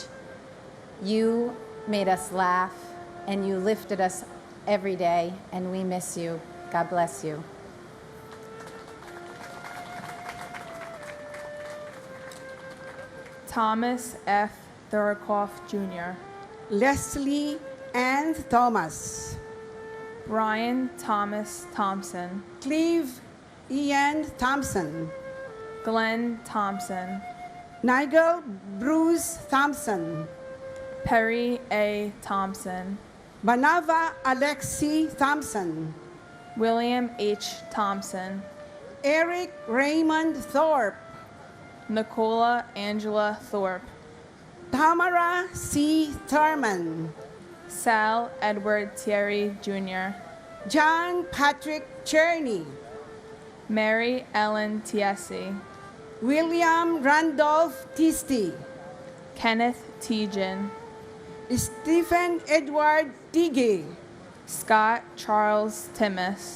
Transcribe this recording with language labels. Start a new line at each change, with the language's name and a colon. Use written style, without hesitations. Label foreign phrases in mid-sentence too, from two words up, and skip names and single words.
English: You made us laugh, and you lifted us every day, and we miss you. God bless you. Thomas F. Thurikoff Jr., Leslie Ann Thomas, Brian Thomas Thompson, Cleve Ian Thompson, Glenn Thompson, Nigel Bruce Thompson, Perry A. Thompson, Banava Alexi Thompson, William H. Thompson, Eric Raymond Thorpe, Nicola Angela Thorpe, Tamara C. Thurman, Sal Edward Thierry Jr., John Patrick Cherney, Mary Ellen Tiesi, William Randolph Tisty, Kenneth Tejan, Stephen Edward Tiggy, Scott Charles Timmis,